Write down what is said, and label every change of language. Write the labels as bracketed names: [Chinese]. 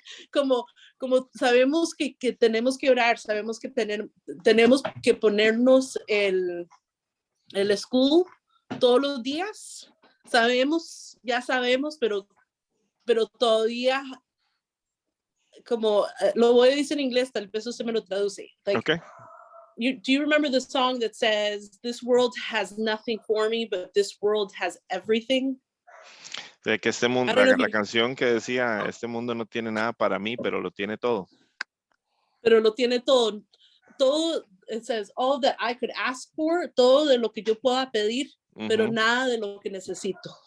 [Spanish] como sabemos que tenemos que orar, sabemos que tenemos que ponernos el escudo todos los días, ya sabemos, pero todavía, como lo voy a decir en inglés, tal vez usted me lo traduce. [English] Like, okay. Do you remember the song that says, "This world has nothing for me, but this world has everything"? [Spanish] De que este mundo, la canción que decía, este mundo no tiene nada para mí, pero lo tiene todo. Pero lo tiene todo. Todo, [English] it says, all that I could ask for, [Spanish] todo de lo que yo pueda pedir, pero nada de lo que necesito.